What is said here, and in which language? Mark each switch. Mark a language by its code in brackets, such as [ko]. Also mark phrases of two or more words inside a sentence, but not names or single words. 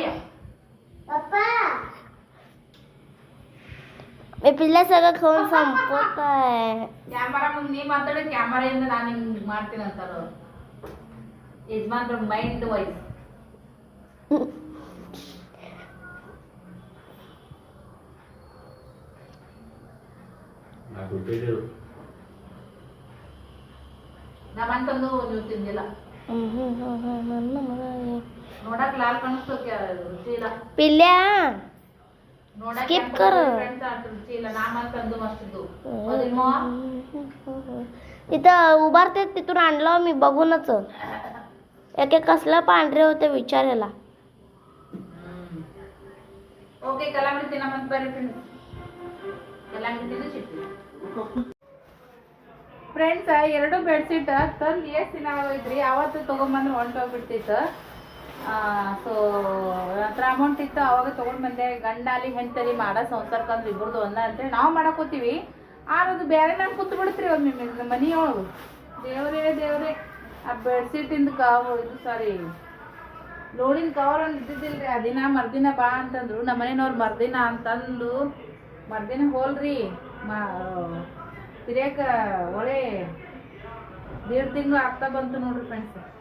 [mr] पप्पा मी पिल्ला सगळं खाऊन संपवत आहे [kn] ಕ್ಯಾಮರಾ ಮುಂದೆ ನೀ ಮಾತಾಡೋ ಕ್ಯಾಮರಾದಿಂದ ನಾನು ಹಿಂಗೆ ಮಾಡ್ತೀನಿ ಅಂತಾರ ಯಜಮಾನ್ರ [en] mind voice [kn] ನಮ್ಮಂತಂದು ನೀವು ತಿಂದಿಲ್ಲ ನೋಡಕ್ ಲಾಲ್ ಕಾಣಿಸ್ತು ರುಚಿ ಇಲ್ಲ [mr] पिल्ल्या [kn] ನೋಡಕ್ [mr] Skip कर. [kn] ರುಚಿ ಇಲ್ಲ ನಾಮಂತಂದು ಮಸ್ತಿದ್ದು [mr] इथं उभारते तिथून आणलं मी बघूनच एक कसलं पांढरे होते विचारायला [kn] ಓಕೆ ಕಲಾಂಗಡಿ ತಿನ್ನಮಂತ ಬರ್ರಿ ಫ್ರೆಂಡ್ಸ್ ಕಲಾಂಗಡಿ ತಿಂದು ಸಿಗ್ತೀವಿ ಫ್ರೆಂಡ್ಸ್ 2 ಬೆಡ್ಶೀಟ್ ತಂದು ಎಷ್ಟು ದಿನ ಆಗೋಯ್ತ್ರಿ ಅವತ್ತು ತೊಗೊಂಬಂದು ಹೊಂಟೋಗ್ಬಿಡ್ತಿತ್ತು ಸೊ ಹತ್ರ ಅಮೌಂಟ್ ಇತ್ತು ಅವಾಗ ತೊಗೊಂಡು ಬಂದೆ ಗಂಡಾಲಿ ಹೆಂಡತಿ ಮಾಡೋ ಸಂಸಾರಕ್ಕಂದ್ರೆ ಇಬ್ಬರದು ಒಂದ ಅಂತೇಳಿ ನಾವು ಮಾಡಕೋತೀವಿ ಆರೋದು ಬೇರೆ ನಾನು ಕೂತು ಬಿಡ್ತ್ರಿ ಒಮ್ಮೆ ಮನೆಯೊಳಗೆ ದೇವ್ರೇ ಆ ಬೆಡ್ಶೀಟಿಂದ ಇದು ಸಾರಿ ಲೋಡಿನ ಕವರ್ ಒಂದು ಇದ್ದಿದ್ದಿಲ್ರಿ ಆ ದಿನ ಮರ್ದಿನ ಬಾ ಅಂತಂದ್ರು ನಮ್ಮ ಮನೆಯವ್ರು ಮರ್ದಿನ ಅಂತಂದು ಮರ್ದಿನ ಹೋಲ್ರಿ ತಿರ್ಯಾಕ ಒಳ್ಳೆ 1.5 ತಿಂಗಳು ಆಗ್ತಾ ಬಂತು ನೋಡ್ರಿ ಫ್ರೆಂಡ್ಸ್